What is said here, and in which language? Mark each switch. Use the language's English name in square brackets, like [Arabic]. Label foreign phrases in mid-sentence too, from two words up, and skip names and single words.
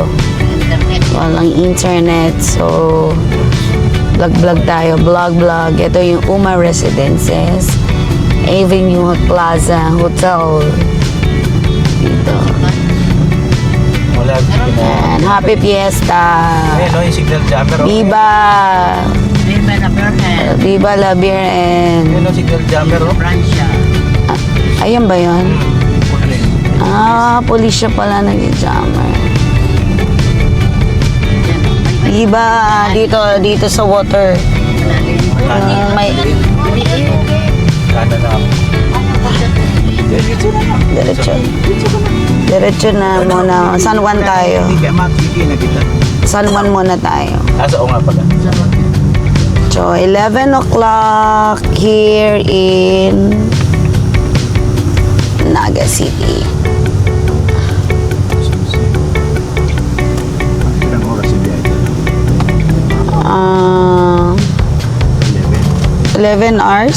[Filipino] Walang internet, so vlog tayo, vlog. Ito yung Uma Residences, Avenue Plaza Hotel. Dito. Wala. [English] And happy fiesta. [Filipino] Ayun, yung signal jammer. [Spanish] Viva! Viva la Virgen. Viva la Virgen. [Filipino] Ayun, yung signal jammer. Francia. Ayan ba yun? Pulis siya pala nag-jammer. Viva! Dito sa water. May Kanan na ako. diretso na muna. San Juan tayo. Hindi kaya makikita na kita. San Juan muna tayo. Asa o nga pala. [English] So, 11 o'clock here in Naga City. [Filipino] Ilang oras yung biyahe? [English] 11 hours.